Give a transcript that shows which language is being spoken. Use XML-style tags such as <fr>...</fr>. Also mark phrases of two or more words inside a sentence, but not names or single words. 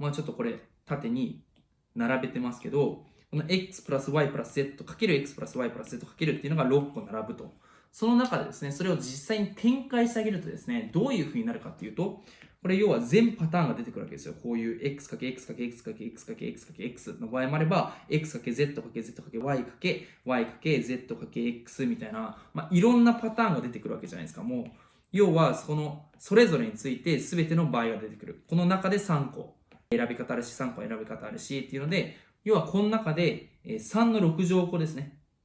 <ja>ちょっとこれ縦に並べてますけど、この x プラス y プラス z かける x プラス y プラス z かけるっていうのが6個並ぶと。その中でですね、それを実際に展開してあげるとですね、どういう風になるかっていうと、これ要は全パターンが出てくるわけですよ。こういう x×x×x×x×x の場合もあれば、x×z×z×y×y×z×x みたいな、いろんなパターンが出てくるわけじゃないですか。もう要はそれぞれについて全ての場合が出てくる。この中で3個選び方あるし、3個選び方あるしっていうので、要はこの中で3の6乗項ですね。</ja>